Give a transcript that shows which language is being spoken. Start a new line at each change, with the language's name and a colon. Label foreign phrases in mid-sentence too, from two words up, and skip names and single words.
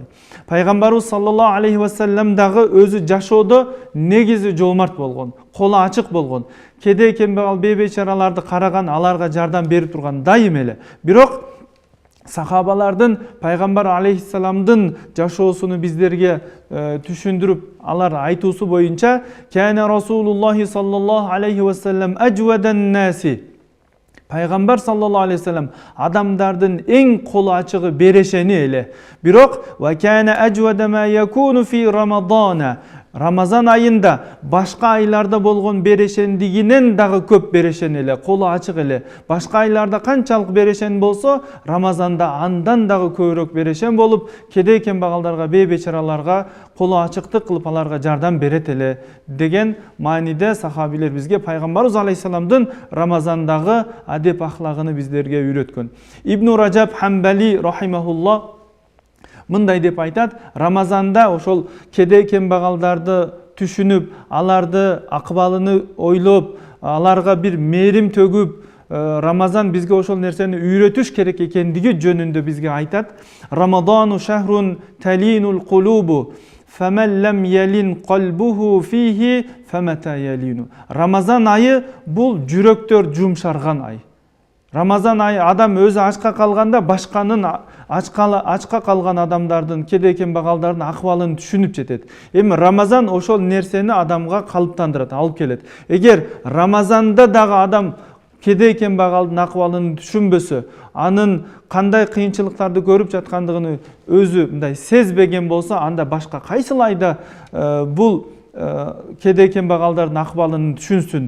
Kyrgyz: Пайгамбарыбыз
Arabic: صلى الله عليه وسلم
Kyrgyz: дагы өзү жашоодо негизи жомарт болгон, колу ачык болгон. Кедей кембагал бейбечараларды караган, аларга жардам берип турган дайым эле. Бирок сахабалардын, пайгамбар алейхиссаламдын жашоосуну биздерге түшүндүрүп, алар айтуусу боюнча,
Arabic: كان رسول الله صلى الله عليه وسلم أجود الناس. Пайгамбар صلى الله عليه وسلم адамдардын эң колу ачыгы, берешени эле. Бирок وكان أجود ما يكون في رمضان.
Kyrgyz: Рамазан айында башка айларда болгон берешендигинен дагы көп берешен эле, колу ачык эле. Башка айларда канчалык берешен болсо, Рамазанда андан дагы көбүрөөк берешен болуп, кедей кембагалдарга, бейбечараларга колу ачыктык кылып аларга жардам берет эле деген мааниде сахабилер бизге пайгамбарыбыз алейхисаламдын Рамазандагы адеп ахлагын биздерге үйрөткөн. Ибн Раджаб Хамбали рахимахулла мындай деп айтат: Рамазанда ошол кедей кембагалдарды түшүнүп, аларды акыбалыны ойлоп, аларга бир мээрим төгүп, Рамазан бизге ошол нерсени үйрөтүш керек экендиги жөнүндө бизге айтат.
Arabic: رمضان شهر تلين القلوب فمن لم يلن قلبه فيه فمتى يلين.
Kyrgyz: Рамазан айы бул жүрөктөр жумшарган ай. Рамазан айы адам өзү ачка калганда башканын ачка калган адамдардын, кедей кембагалдардын акыбалын түшүнүп жетет. Эми Рамазан ошол нерсени адамга калыптандырат, алып келет. Эгер Рамазанда дагы адам кедей кембагалдын акыбалын түшүнбөсө, анын кандай кыйынчылыктарды көрүп жаткандыгын өзү мындай сезбеген болсо, анда башка кайсыл айда бул кедей кембагалдардын акыбалын түшүнсүн?